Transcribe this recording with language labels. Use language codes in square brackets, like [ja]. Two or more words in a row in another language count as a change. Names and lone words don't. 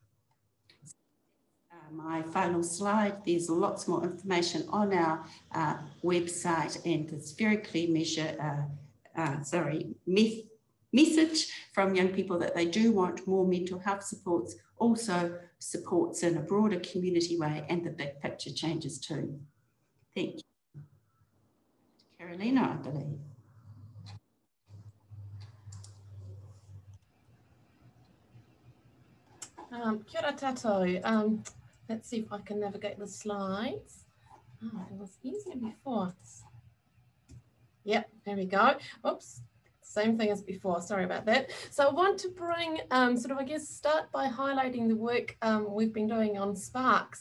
[en] My final slide, there's lots more information on our website, and this very clear measure message from young people that they do want more mental health supports, also supports in a broader community way, and the big picture changes too. Thank you. Carolina, I believe. [mi] Kia ora tātou. [en] Let's see if I can navigate the slides. Oh, it was easier before. Yep, there we go. Oops, same thing as before. Sorry about that. So I want to bring start by highlighting the work we've been doing on Sparks.